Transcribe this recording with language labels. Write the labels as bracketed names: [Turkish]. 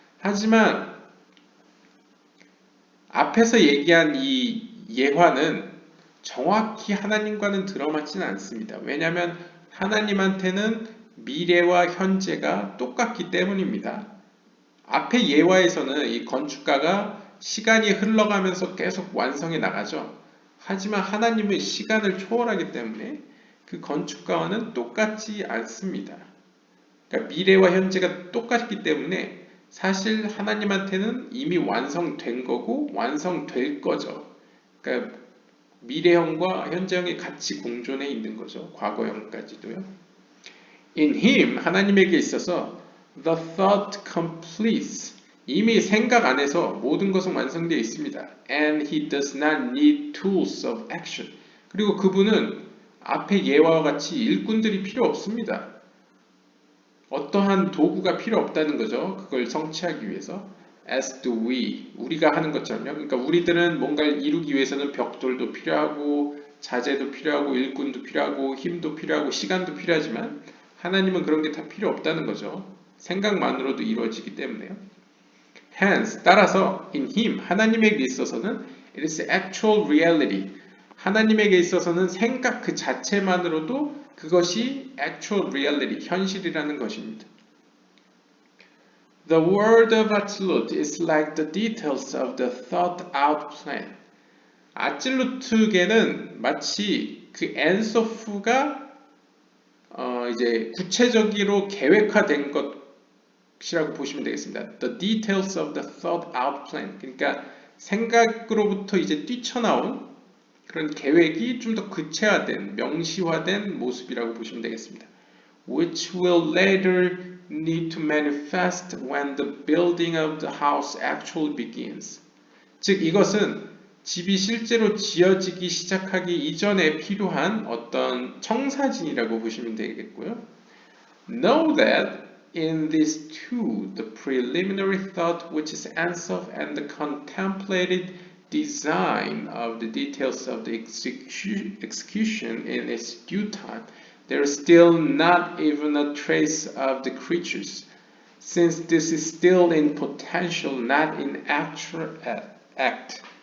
[Korean] 하지만 앞에서 얘기한 이 예화는 정확히 하나님과는 들어맞지는 않습니다. 왜냐하면 하나님한테는 미래와 현재가 똑같기 때문입니다. 앞의 예화에서는 이 건축가가 시간이 흘러가면서 계속 완성해 나가죠. 하지만 하나님은 시간을 초월하기 때문에 그 건축가와는 똑같지 않습니다. 그러니까 미래와 현재가 똑같기 때문에 사실 하나님한테는 이미 완성된 거고 완성될 거죠. 그러니까 미래형과 현재형이 같이 공존해 있는 거죠. 과거형까지도요. [English] In him, [Korean] 하나님에게 있어서 [English] the thought completes. [Korean] 이미 생각 안에서 모든 것은 완성되어 있습니다. [English] And he does not need tools of action. [Korean] 그리고 그분은 앞의 예화와 같이 일꾼들이 필요 없습니다. 어떠한 도구가 필요 없다는 거죠. 그걸 성취하기 위해서. [English] As do we. [Korean] 우리가 하는 것처럼요. 그러니까 우리들은 뭔가를 이루기 위해서는 벽돌도 필요하고 자재도 필요하고 일꾼도 필요하고 힘도 필요하고 시간도 필요하지만 하나님은 그런 게 다 필요 없다는 거죠. 생각만으로도 이루어지기 때문에요. [English] Hence, [Korean] 따라서 [English] in him, [Korean] 하나님에게 있어서는 [English] it is actual reality. [Korean] 하나님에게 있어서는 생각 그 자체만으로도 그것이 [English] actual reality, [Korean] 현실이라는 것입니다. [English] The word of Atzilut is like the details of the thought out plan. [Korean] 아찔루트계는 마치 그 엔소프가 이제 구체적으로 계획화된 것이라고 보시면 되겠습니다. [English] The details of the thought out plan. [Korean] 그러니까 생각으로부터 이제 뛰쳐나온 그런 계획이 좀 더 구체화된, 명시화된 모습이라고 보시면 되겠습니다. [English] Which will later need to manifest when the building of the house actually begins. [Korean] 즉 이것은 집이 실제로 지어지기 시작하기 이전에 필요한 어떤 청사진이라고 보시면 되겠고요. [English] Know that in these two, the preliminary thought which is Ensof and the contemplated design of the details of the execution in its due time, there is still not even a trace of the creatures, since this is still in potential, not in actual fact.